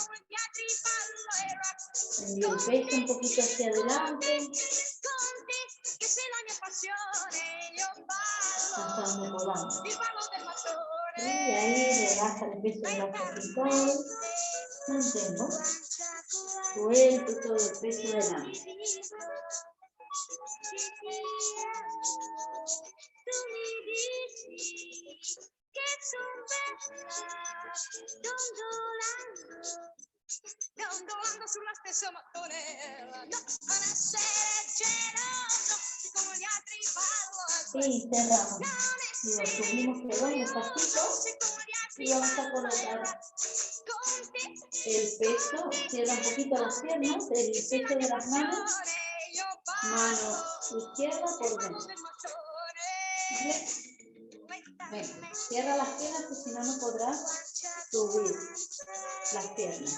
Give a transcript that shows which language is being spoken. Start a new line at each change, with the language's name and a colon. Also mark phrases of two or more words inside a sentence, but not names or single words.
Spanish: Envío el pecho un poquito hacia adelante. Hasta donde podamos. Y ahí relaja el peso de la cervical. Mantengo. Suelto todo el peso delante.
Italian: Dondolando sulla stessa mattonella, no, a essere geloso, come gli altri ballo.
Spanish: Y cerramos. Y lo subimos pegón despacito. Y vamos a colocar el peso. Cierra un poquito las piernas, el peso de las manos. Mano izquierda por dentro. Venga, cierra las piernas, que si no, no podrás subir las piernas.